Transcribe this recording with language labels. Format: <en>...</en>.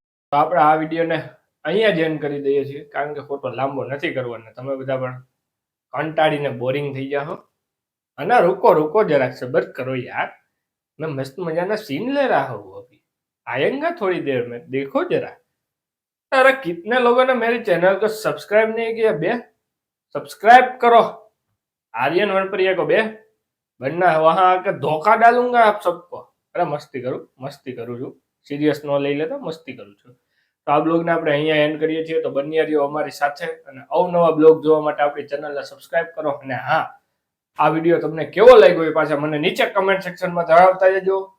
<gu>તો આપણે આ વિડીયોને અહીંયા જ એન્ડ કરી દઈએ છીએ, કારણ કે ખોટો લાંબો નથી કરવાનો. તમે બધા પણ કંટાળીને બોરિંગ થઈ જાઓ. અને</gu> <hi>रुको जरा सब्र करो यार, मैं मस्त मजाना सीन ले रहा हूँ, अभी आएगा थोड़ी देर में, देखो जरा. अरे कितने लोगों ने मेरे चैनल को सब्सक्राइब नहीं किया बे? सब्सक्राइब करो. आर्यन वनप्रिया को बे बनना है, वहां आकर धोखा डालूंगा आप सबको. अरे मस्ती करूँ</hi> <gu>છું, સિરિયસ ન લઈ લેતા, મસ્તી કરું છું. તો આ બ્લોગને આપણે અહીંયા એન્ડ કરીએ છીએ. તો બન્યા રહ્યો અમારી સાથે અને અવનવા બ્લોગ જોવા માટે આપણી ચેનલને સબસ્ક્રાઇબ કરો. અને હા, આ વિડીયો તમને કેવો લાગ્યો એ પાછા મને નીચે કમેન્ટ સેક્શનમાં જણાવતા જજો.</gu>